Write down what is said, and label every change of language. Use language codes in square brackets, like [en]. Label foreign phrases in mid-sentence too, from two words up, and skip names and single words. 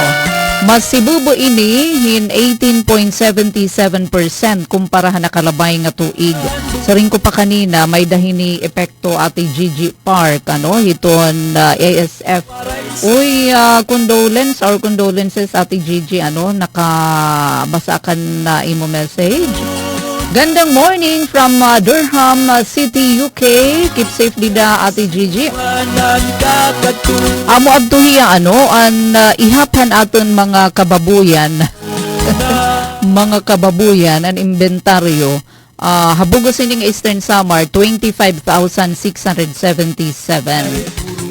[war] Mas sibubo ini hin 18.77% kumpara na kalabay nga tuig. Sa ring ko pa kanina may dahini epekto ati Gigi Park ano iton ASF. Uy condolences ati Gigi ano nakabasakan na imo message. [en] Gandang morning from Durham City, UK. Keep safe [war] dida ati Gigi. Amo abtuhiya ano an ihapan aton mga kababuyan. Mga kababuyan an inventaryo. Habugos ining Eastern Samar 25,677.